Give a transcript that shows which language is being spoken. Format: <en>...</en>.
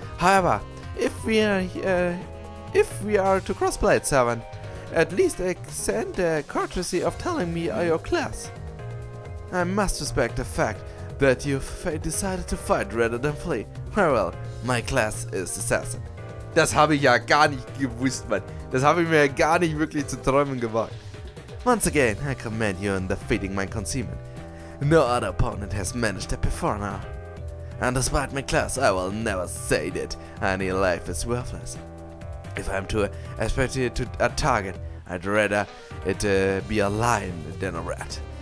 <en>However, if we are to crossplay it, servant, at least extend the courtesy of telling me your class. I must respect the fact that you've decided to fight rather than flee. Very well, my class is Assassin.</en> <de>Das habe ich ja gar nicht gewusst, Mann. Das habe ich mir ja gar nicht wirklich zu träumen gewagt.</de> <en>Once again, I commend you in defeating my concealment. No other opponent has managed that before now. And despite my class, I will never say that any life is worthless. If I'm to aspire to a target, I'd rather it be a lion than a rat.</en>